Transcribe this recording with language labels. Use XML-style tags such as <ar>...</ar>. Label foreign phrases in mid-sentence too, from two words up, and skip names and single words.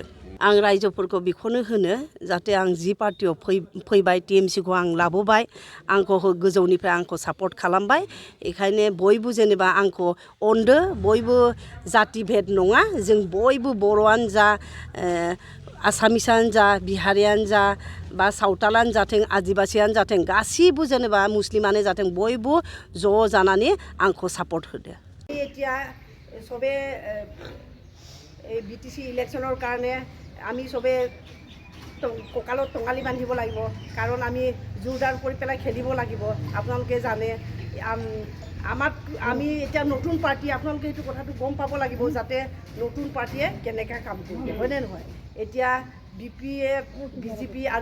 <brx>आं रायजोफोरखौ बेखौनो होनो जाहाथे आं जि पार्टियाव फैबाय TMC खौ आं लाबोबाय आंखौ गोजौनिफ्राय आंखौ सापर्ट खालामबाय बेखायनो बयबो जेनेबा आंखौ अनदो बयबो जाति भेद नङा जों बयबो बर'आनो जा आसामिसानो जा बिहारियानो जा बा सावतालानो जाथों आदिबासियानो जाथों गासिबो जेनेबा मुस्लिमानो जाथों बयबो ज' जानानै आंखौ सापर्ट होदो</brx> <as>এতিয়া সবে BTC ইলেকশ্যনৰ কাৰণে আমি সবে কঁকালত টঙালি বান্ধিব লাগিব কাৰণ আমি জোৰদাৰ কৰি পেলাই খেলিব লাগিব আপোনালোকে জানে আমি এতিয়া নতুন পাৰ্টি আপোনালোকে এইটো কথাটো গম পাব লাগিব যাতে নতুন পাৰ্টিয়ে কেনেকৈ কাম কৰিব হয়নে নহয় এতিয়া BPF BJP আৰু</as>